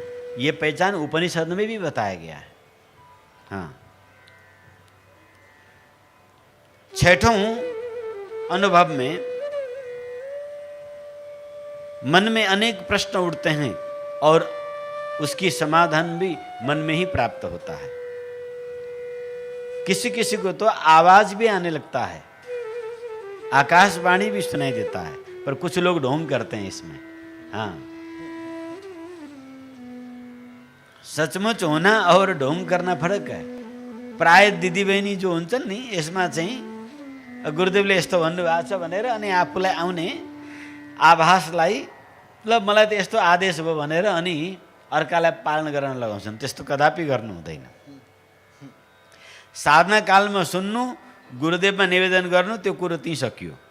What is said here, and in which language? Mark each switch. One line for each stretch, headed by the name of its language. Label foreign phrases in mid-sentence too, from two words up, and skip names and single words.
Hindi: ये पहचान उपनिषद में भी बताया गया है। छठों अनुभव में मन में अनेक प्रश्न उठते हैं और उसकी समाधान भी मन में ही प्राप्त होता है। किसी किसी को तो आवाज भी आने लगता है, आकाशवाणी भी सुनाई देता है, पर कुछ लोग ढोंग करते हैं इसमें। सचमुच होना और ढोंग करना फरक है।
Nepali: प्राय दिदी बहिनी जो हुन्छन् नि, यसमा चाहिँ गुरुदेवले यस्तो भन्नुभएको छ भनेर अनि आफूलाई आउने आभासलाई ल मलाई त यस्तो आदेश भयो भनेर अनि अर्कालाई पालन गर्न लगाउँछन्। त्यस्तो कदापि गर्नु हुँदैन। साधना कालमा सुन्नु, गुरुदेवमा निवेदन गर्नु, त्यो कुरो त्यही सकियो।